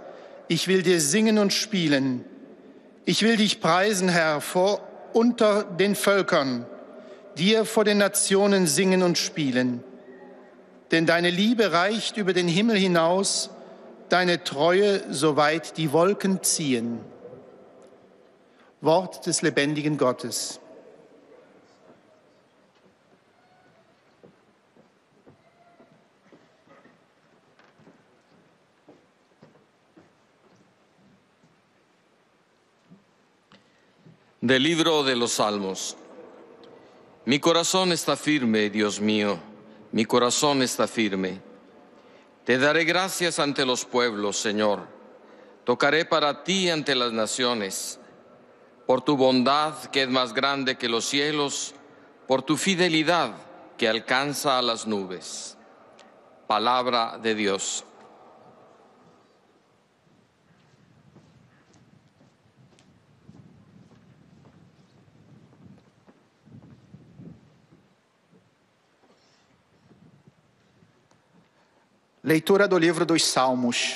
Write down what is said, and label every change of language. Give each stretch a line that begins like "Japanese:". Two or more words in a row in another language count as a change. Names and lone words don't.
German: Ich will dir singen und spielen. Ich will dich preisen, Herr, unter den Völkern, dir vor den Nationen singen und spielen. Denn deine Liebe reicht über den Himmel hinaus, deine Treue, soweit die Wolken ziehen. Wort des lebendigen Gottes.
Spanish: Del libro de los Salmos. Mi corazón está firme, Dios mío, mi corazón está firme. Te daré gracias ante los pueblos, Señor. Tocaré para ti ante las naciones. Por tu bondad, que es más grande que los cielos, por tu fidelidad, que alcanza a las nubes. Palabra de Dios.
Portuguese: Leitura do livro dos Salmos.